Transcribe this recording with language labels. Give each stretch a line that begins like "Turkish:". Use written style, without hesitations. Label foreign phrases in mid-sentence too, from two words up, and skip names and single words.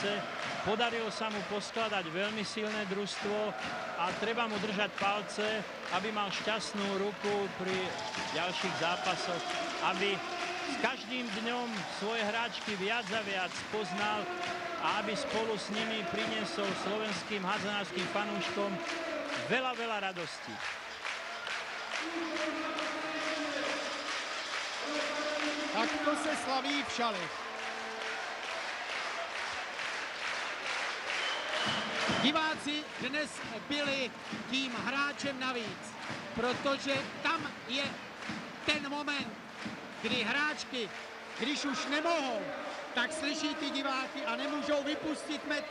Slovak: Podarilo sa mu poskladať veľmi silné družstvo a treba mu držať palce, aby mal šťastnú ruku pri ďalších zápasoch, aby s každým dňom svoje hráčky viac a viac poznal a aby spolu s nimi priniesol slovenským hádzanárskym fanúškom veľa, veľa radostí.
Czech: Tak to se slaví v Šalech. Diváci dnes byli tím hráčem navíc, protože tam je ten moment, kdy hráčky, když už nemohou, tak slyší ty diváky a nemůžou vypustit metr.